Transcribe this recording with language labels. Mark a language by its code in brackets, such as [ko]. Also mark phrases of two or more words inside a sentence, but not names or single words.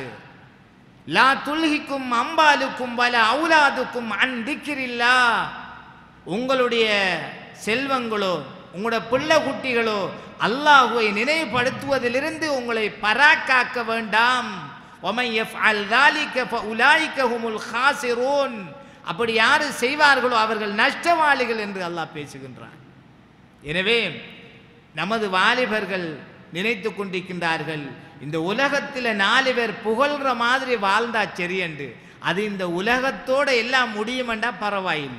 [ar] لا تلهكم أموالكم ولا أولادكم عن ذكر الله, [ta] உங்களுடைய செல்வங்களோ உங்களுடைய பிள்ளை குட்டிகளோ அல்லாஹ்வை நினைவுபடுத்துவதிலிருந்து உங்களை பராக்காக்க வேண்டாம். [ar] ومن يفعل ذلك فاولئك هم الخاسرون, [ta] அப்படி யார் செய்வார்களோ அவர்கள் நஷ்டவாளிகள் என்று அல்லாஹ் பேசுகின்றான். எனவே நமது வாலிபர்கள் நினைத்து கொண்டிருக்கின்றார்கள், இந்த உலகத்தில் 4 பேர் புகழ்கிற மாதிரி வாழ்ந்தா சரி என்று. அது இந்த உலகத்தோடு எல்லாம் முடியுமெண்டா பரவாயில்லை.